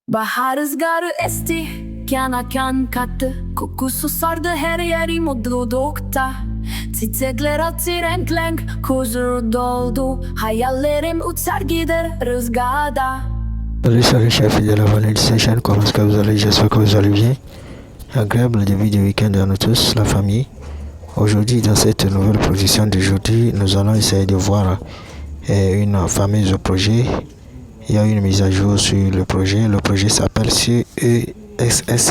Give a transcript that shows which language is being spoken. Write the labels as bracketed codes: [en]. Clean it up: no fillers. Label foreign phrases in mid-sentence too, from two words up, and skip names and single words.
[tr] Bahar rüzgarı esti, kana kan kattı. Kokusu sardı her yeri mutlulukta. Çiçekler açtı renk renk, huzur doldu. Hayallerim uçar gider rüzgarda. [fr] Salut chers fidèles abonnés de cette chaîne, comment est-ce que vous allez? J'espère que vous allez bien. Agréable début de week-end à nous tous, la famille. Aujourd'hui, dans cette nouvelle production d'aujourd'hui, nous allons essayer de voir une fameuse projet. Il y a une mise à jour sur le projet. Le projet s'appelle CESS.